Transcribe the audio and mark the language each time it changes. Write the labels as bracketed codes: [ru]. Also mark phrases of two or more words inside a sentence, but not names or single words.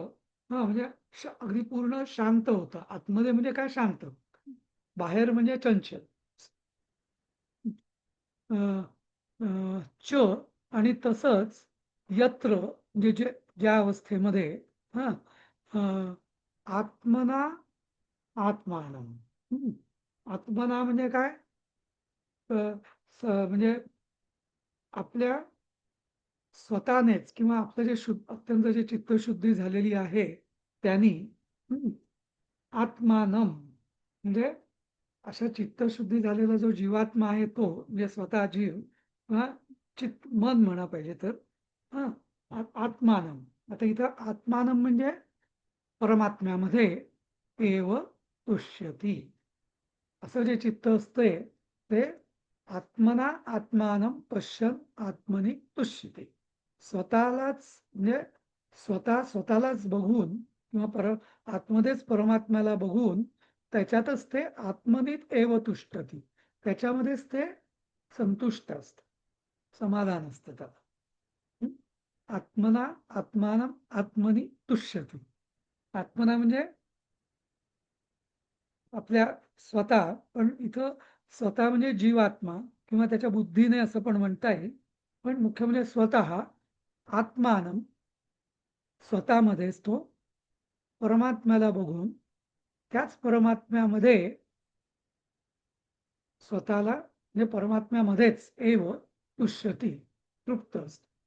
[mr] हा, म्हणजे अगदी पूर्ण शांत होतं. आतमध्ये म्हणजे काय, शांत. बाहेर म्हणजे चंचल. च आणि तसंच यत्र म्हणजे ज्या अवस्थेमध्ये हा [sa] आत्मना आत्मानम. [mr] आत्मना म्हणजे काय, म्हणजे आपल्या स्वतःनेच किंवा आपलं जे अत्यंत जे चित्तशुद्धी झालेली आहे त्यांनी आत्मानम म्हणजे अशा चित्तशुद्धी झालेला जो जीवात्मा आहे तो म्हणजे स्वतः जीव किंवा मन म्हणा पाहिजे तर हा आत्मानम. आता इथं आत्मानम म्हणजे परमात्म्यामध्ये [sa] एव तुष्यती [mr] असं जे चित्त असते ते [sa] आत्मना आत्मानम पश्यन आत्मनी तुष्यते. [mr] स्वतःलाच म्हणजे स्वतःलाच बघून किंवा आतमध्येच परमात्म्याला बघून त्याच्यातच ते [sa] आत्मनीत एव तुष्टती, [mr] त्याच्यामध्येच ते संतुष्ट असत, समाधान असतं त्याला. [sa] आत्मना आत्मानम आत्मनी तुष्यती. [mr] आत्मना म्हणजे आपल्या स्वतः, पण इथं स्वतः म्हणजे जीवात्मा किंवा त्याच्या बुद्धीने असं पण म्हणता येईल, पण मुख्य म्हणजे स्वतः आत्मानम स्वतःमध्येच तो परमात्म्याला बघून त्याच परमात्म्यामध्ये स्वतःला म्हणजे परमात्म्यामध्येच [sa] एव तुष्यती [mr] तृप्त असत.